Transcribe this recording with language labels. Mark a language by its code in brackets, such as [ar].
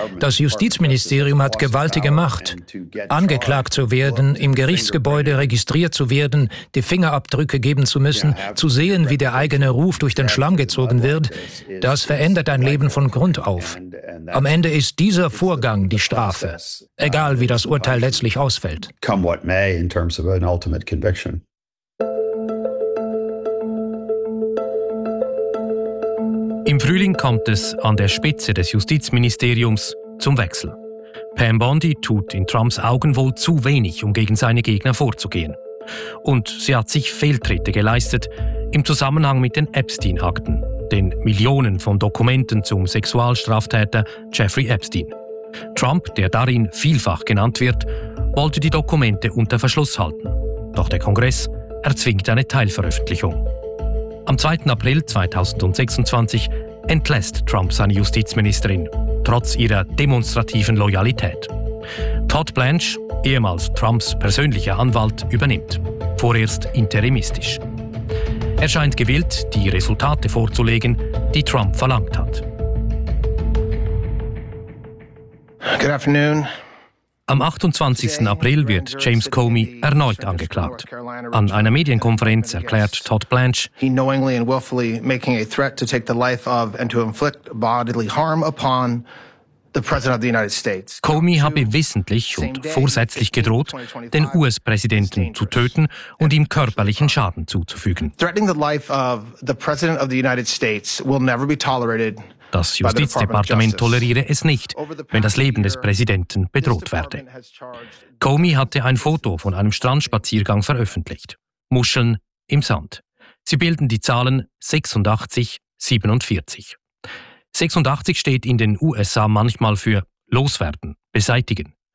[de] Das Justizministerium hat gewaltige Macht. Angeklagt zu werden, im Gerichtsgebäude registriert zu werden, die Fingerabdrücke geben zu müssen, zu sehen, wie der eigene Ruf durch den Schlamm gezogen wird, das verändert ein Leben von Grund auf. Am Ende ist dieser Vorgang die Strafe, egal wie das Urteil letztlich ausfällt. [en] Come what may in terms of an ultimate conviction. [de] Im Frühling kommt es an der Spitze des Justizministeriums zum Wechsel. Pam Bondi tut in Trumps Augen wohl zu wenig, um gegen seine Gegner vorzugehen. Und sie hat sich Fehltritte geleistet im Zusammenhang mit den Epstein-Akten, den Millionen von Dokumenten zum Sexualstraftäter Jeffrey Epstein. Trump, der darin vielfach genannt wird, wollte die Dokumente unter Verschluss halten. Doch der Kongress erzwingt eine Teilveröffentlichung. Am 2. April 2026 entlässt Trump seine Justizministerin, trotz ihrer demonstrativen Loyalität. Todd Blanche, ehemals Trumps persönlicher Anwalt, übernimmt, vorerst interimistisch. Er scheint gewillt, die Resultate vorzulegen, die Trump verlangt hat. [en] Good afternoon. [de] Am 28. April wird James Comey erneut angeklagt. An einer Medienkonferenz erklärt Todd Blanche, [en] he knowingly and willfully making a threat to take the life of and to inflict bodily harm upon the President of the United States. [de] Comey habe wissentlich und vorsätzlich gedroht, den US-Präsidenten zu töten und ihm körperlichen Schaden zuzufügen. [en] Threatening the life of the President of the United States will never be tolerated. [de] Das Justizdepartement toleriere es nicht, wenn das Leben des Präsidenten bedroht werde. Comey hatte ein Foto von einem Strandspaziergang veröffentlicht. Muscheln im Sand. Sie bilden die Zahlen 86-47. 86 steht in den USA manchmal für loswerden, beseitigen.